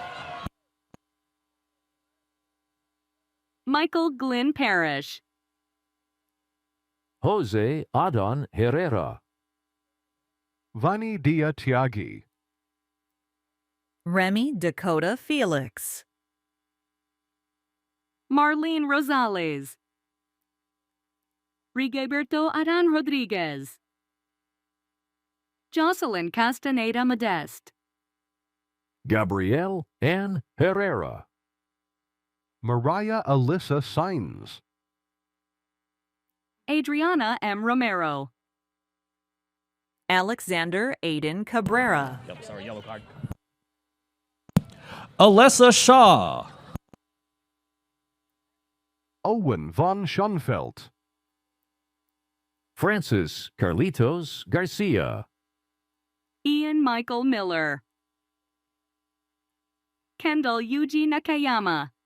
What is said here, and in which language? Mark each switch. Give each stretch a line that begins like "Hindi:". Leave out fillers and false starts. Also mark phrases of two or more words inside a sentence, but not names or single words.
English: Michael Glenn Parrish, Jose Adon Herrera, Vani Dia Tiagi, Remy Dakota Felix, Marlene Rosales, Rigoberto Aran Rodriguez, Jocelyn Castaneda Modeste, Gabrielle N. Herrera, Mariah Alyssa Sines, Adriana M. Romero, Alexander Aiden Cabrera, yellow card. Alessa Shaw, Owen von Schoenfeld, Francis Carlitos Garcia, Ian Michael Miller, Kendall Yuji Nakayama,